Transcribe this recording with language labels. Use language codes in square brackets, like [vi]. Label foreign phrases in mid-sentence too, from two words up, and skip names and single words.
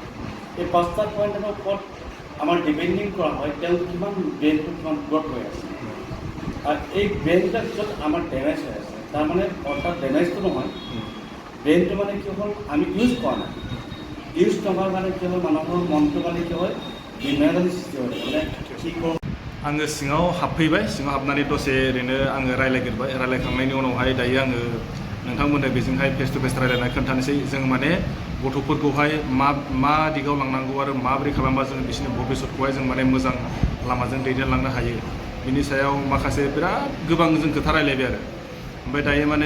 [as] এই 5টা কোৱাণ্টেণ্টৰ ওপৰত আমাৰ ডিপেণ্ডিং কৰা হয় তেওঁ কিমান ব্ৰেইনটো কিমান গ্ৰ'থ হৈ আছে। আৰু এই ব্ৰেইনবিলাক য'ত আমাৰ ডেমেজ হৈ আছে, তাৰমানে অৰ্থাৎ ডেমেজটো নহয়, ব্ৰেইনটো মানে কি হ'ল আমি ইউজ কৰা নাই। ইউজ নকৰাৰ কাৰণে কি হ'ল মানুহৰ মনটো মানে কি হয় বিমেলানি সৃষ্টি হয়। মানে কি কৰোঁ [brx] आङो सिङाव हाबफैबाय। सिङाव हाबनानै दसे ओरैनो आङो रायज्लायग्रोबाय। रायज्लायखांनायनि उनावहाय दायो आङो नोंथांमोननो बेजोंहाय [en] face to face [brx] रायज्लायनानै खोन्थानोसै जों माने गथ'फोरखौहाय मा दिगाव लांनांगौ आरो माबोरै खालामबा जों बिसोरनि भबिसतखौहाय जों माने मोजां लामाजों दैदेनलांनो हायो बिनि सायाव माखासे बिराद गोबां जों खोथा रायलायबाय आरो ओमफ्राय दायो माने